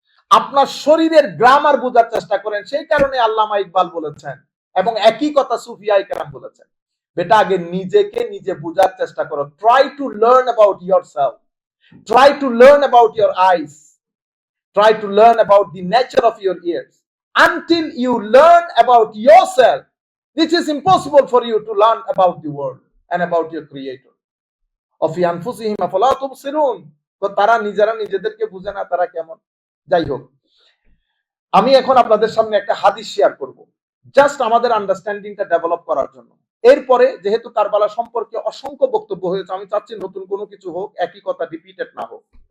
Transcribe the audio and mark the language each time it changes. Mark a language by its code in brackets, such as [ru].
[bn] আপনার শরীরের গ্রামার বোঝার চেষ্টা করেন। সেই কারণে আল্লামা ইকবাল বলেছেন, এবং একই কথা সুফিয়ায়ে কেরাম বলেছেন, বেটা আগে নিজেকে নিজে বোঝার চেষ্টা করো। [en] Try to learn about yourself, try to learn about your eyes, try to learn about the nature of your ears. Until you learn about yourself, it is impossible for you to learn about the world and about your creator. [ar] وفي أنفسهم أفلا تبصرون, [bn] তো তারা নিজেরা নিজেদেরকে বুঝে না তারা কেমন। যাই হোক, আমি এখন আপনাদের সামনে একটা হাদিস শেয়ার করব, জাস্ট আমাদের আন্ডারস্ট্যান্ডিংটা ডেভেলপ করার জন্য। এরপরে যেহেতু কারবালা সম্পর্কে অসংখ্য বক্তব্য হয়েছে, আমি চাচ্ছি নতুন কোনো কিছু হোক, একই কথা রিপিটেড না হোক।